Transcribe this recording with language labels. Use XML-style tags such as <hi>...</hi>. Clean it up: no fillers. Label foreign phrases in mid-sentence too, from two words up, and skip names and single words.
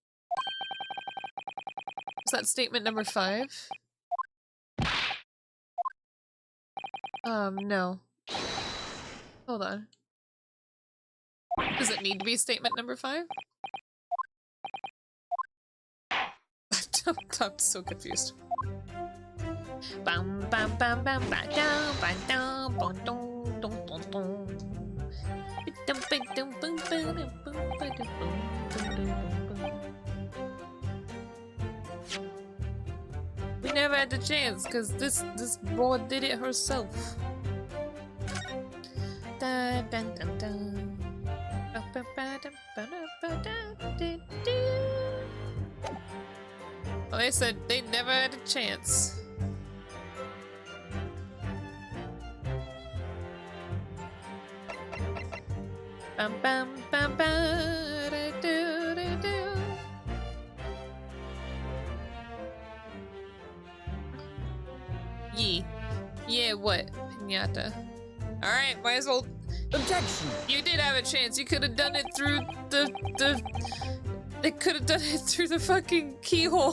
<en>Is that statement number 5? No. Hold on. Does it need to be statement number 5? I'm so confused. Bam bam bam bam bam down bam down bam dum dum dum dum. We never had the chance because this board did it herself. Dun, dun, dun, dun. Well, they said they never had a chance. Bam bam bam bam da, do, do, do. Yeah, what? Pinata. Alright, might as well. Objection! You did have a chance. You could have done it through the They could have done it through the fucking keyhole.</en>